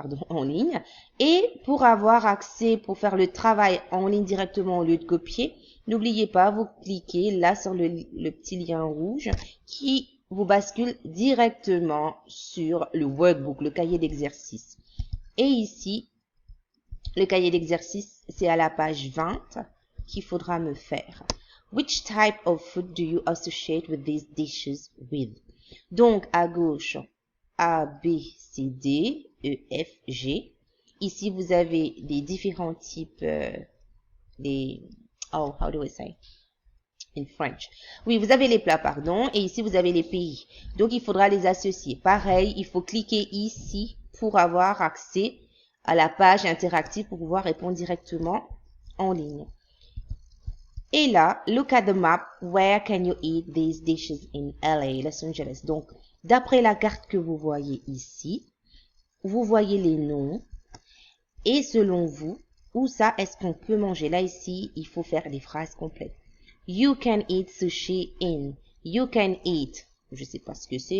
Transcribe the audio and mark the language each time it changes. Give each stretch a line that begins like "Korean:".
French: En ligne. Et pour avoir accès, pour faire le travail en ligne directement au lieu de copier, n'oubliez pas, vous cliquez là sur le petit lien rouge qui vous bascule directement sur le workbook, le cahier d'exercice. Et ici, le cahier d'exercice, c'est à la page 20 qu'il faudra me faire.
English: Which type of food do you associate with these dishes with?
French: Donc, à gauche, A, B, C, D, E, F, G. Ici, vous avez les différents types,
English: how do I say?
French: In French. Oui, vous avez les plats, pardon, et ici, vous avez les pays. Donc, il faudra les associer. Pareil, il faut cliquer ici pour avoir accès à la page interactive pour pouvoir répondre directement en ligne. Et là,
English: look at the map. Where can you eat these dishes in LA, Los Angeles?
French: Donc, d'après la carte que vous voyez ici, vous voyez les noms. Et selon vous, où ça est-ce qu'on peut manger? Là, ici, il faut faire les phrases complètes.
English: You can eat sushi in. You can eat.
French: Je sais pas ce que c'est.